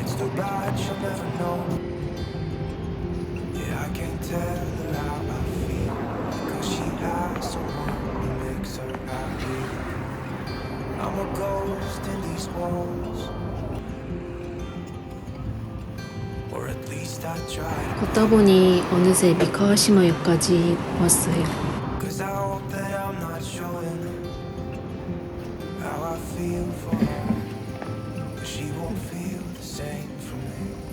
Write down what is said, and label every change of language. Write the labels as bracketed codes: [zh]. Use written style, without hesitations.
[en] It's too bad she'll never know. Yeah, I can't tell her how I feel. Cause she has someone who makes her happy. I'm a ghost in these walls. Or at least I try. [ko] 걷다 보니 어느새 미카와시마역까지 왔어요. [en] Cause I hope that I'm not showing how I feel for her. But she won't feel the same for me.